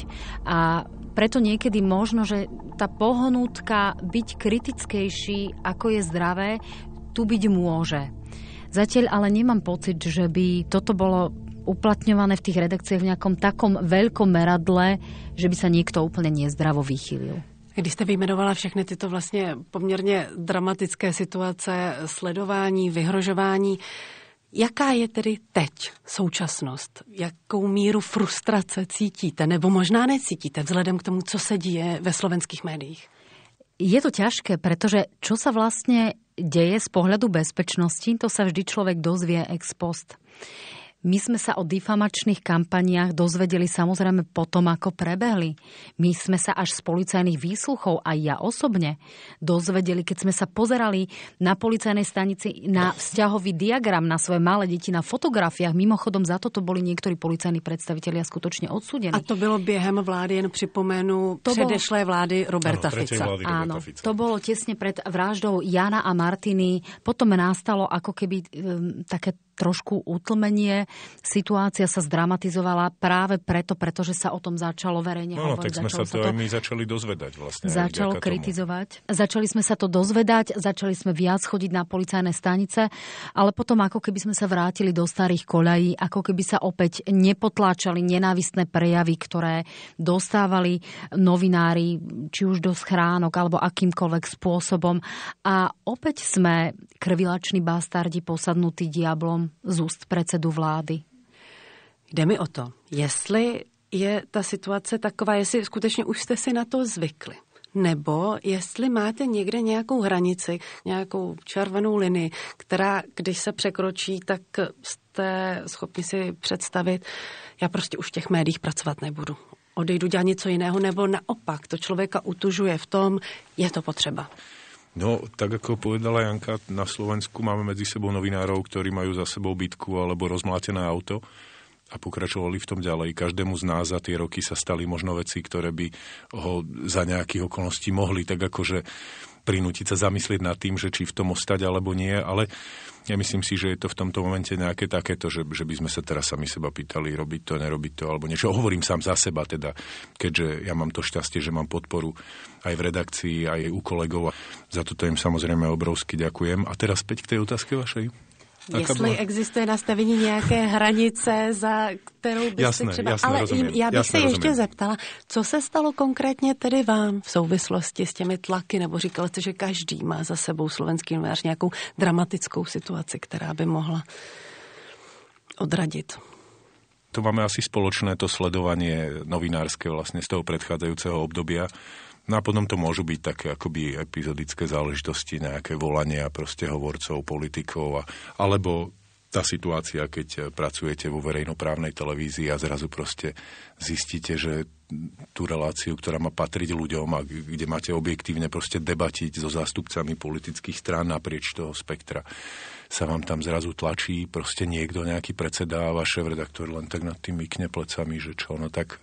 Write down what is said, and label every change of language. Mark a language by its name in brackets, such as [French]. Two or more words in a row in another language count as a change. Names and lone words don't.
[Slovak] A preto niekedy možno, že tá pohnútka byť kritickejší, ako je zdravé, tu byť môže. Zatiaľ ale nemám pocit, že by toto bolo uplatňované v tých redakciách v nejakom takom veľkom meradle, že by sa niekto úplne nezdravo vychýlil. [Czech] Když jste vyjmenovala všechny tyto vlastně poměrně dramatické situace, sledování, vyhrožování, jaká je tedy teď současnost? Jakou míru frustrace cítíte, nebo možná necítíte vzhledem k tomu, co se děje ve slovenských médiích? [Slovak] Je to ťažké, pretože čo sa vlastne deje z pohľadu bezpečnosti, to sa vždy človek dozvie [Latin] ex post. [Slovak] My sme sa o difamačných kampaniách dozvedeli samozrejme potom, ako prebehli. My sme sa až z policajných výsluchov, aj ja osobne, dozvedeli, keď sme sa pozerali na policajnej stanici na vzťahový diagram na svoje malé deti na fotografiách. Mimochodom, za toto boli niektorí policajní predstavitelia skutočne odsúdení. [Czech] A to bylo během vlády, jen připomenu, předešlé vlády Roberta Fica. [Slovak] Áno, to bolo tesne pred vraždou Jana a Martiny. Potom nastalo ako keby také trošku utlmenie. Situácia sa zdramatizovala práve pretože sa o tom začalo verejne hovoriť. Tak sme sa to aj my začali dozvedať vlastne. Začalo kritizovať. Začali sme sa to dozvedať, začali sme viac chodiť na policajné stanice, ale potom ako keby sme sa vrátili do starých koľají, ako keby sa opäť nepotláčali nenávistné prejavy, ktoré dostávali novinári, či už do schránok, alebo akýmkoľvek spôsobom. A opäť sme krvilační bastardi posadnutí diablom z úst predsedu vlády. [Czech] Jde mi o to, jestli je ta situace taková, jestli skutečně už jste si na to zvykli, nebo jestli máte někde nějakou hranici, nějakou červenou linii, která, když se překročí, tak jste schopni si představit, já prostě už v těch médiích pracovat nebudu. Odejdu dělat něco jiného, nebo naopak, to člověka utužuje v tom, je to potřeba. [Slovak] No, tak ako povedala Janka, na Slovensku máme medzi sebou novinárov, ktorí majú za sebou bitku alebo rozmlátené auto a pokračovali v tom ďalej. Každému z nás za tie roky sa stali možno veci, ktoré by ho za nejakých okolností mohli tak akože prinútiť sa zamyslieť nad tým, že či v tom ostať alebo nie, ale ja myslím si, že je to v tomto momente nejaké takéto, že by sme sa teraz sami seba pýtali, robiť to, nerobiť to, alebo niečo. Hovorím sám za seba teda, keďže ja mám to šťastie, že mám podporu aj v redakcii, aj u kolegov. Za toto im samozrejme obrovsky ďakujem. A teraz späť k tej otázke vašej. [Czech] Jestli existuje nastavení nějaké hranice, za kterou byste třeba... Ale rozumím, já bych se ještě zeptala, co se stalo konkrétně tedy vám v souvislosti s těmi tlaky, nebo říkali jste, že každý má za sebou slovenský novinář nějakou dramatickou situaci, která by mohla odradit? [Slovak] To máme asi spoločné, to sledovanie novinárske vlastne z toho predchádzajúceho obdobia. No a potom to môžu byť také akoby epizodické záležitosti, nejaké volania proste hovorcov, politikov, alebo tá situácia, keď pracujete vo verejnoprávnej televízii a zrazu proste zistíte, že tú reláciu, ktorá má patriť ľuďom a kde máte objektívne proste debatiť so zástupcami politických strán naprieč toho spektra, sa vám tam zrazu tlačí proste niekto, nejaký predseda a váš šéfredaktor len tak nad tým mykne plecami, že čo, no tak...